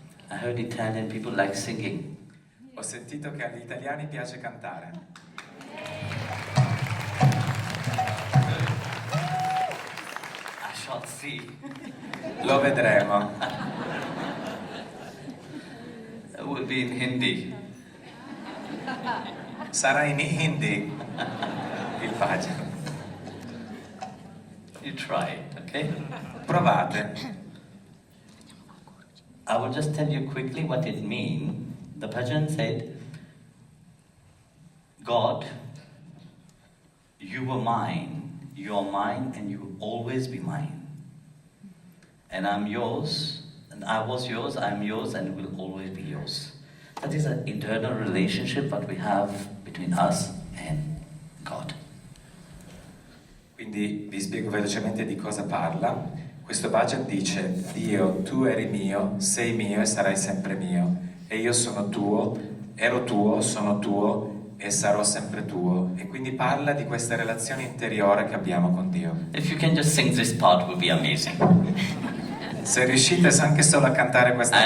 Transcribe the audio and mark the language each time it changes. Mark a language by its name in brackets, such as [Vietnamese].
[English] Italian people like singing. [Italian] Ho sentito che agli italiani piace cantare. [English] I shall see. [Italian] Lo vedremo. [English] It will be in Hindi. [Italian] Sarà in Hindi il pagino. [English] You try it, okay? [Italian] Provate. [English] I will just tell you quickly what it means. The bhajan said, God, you were mine, you are mine, and you will always be mine. And I'm yours, and I was yours, I'm yours, and will always be yours. That is an eternal relationship that we have between us and God. [Italian] Quindi vi spiego velocemente di cosa parla. Questo bhajan dice: Dio, tu eri mio, sei mio e sarai sempre mio. E io sono tuo, ero tuo, sono tuo e sarò sempre tuo. E quindi parla di questa relazione interiore che abbiamo con Dio. [English] If you can just sing this part, it would be amazing. [Italian] Se riuscite anche solo a cantare questa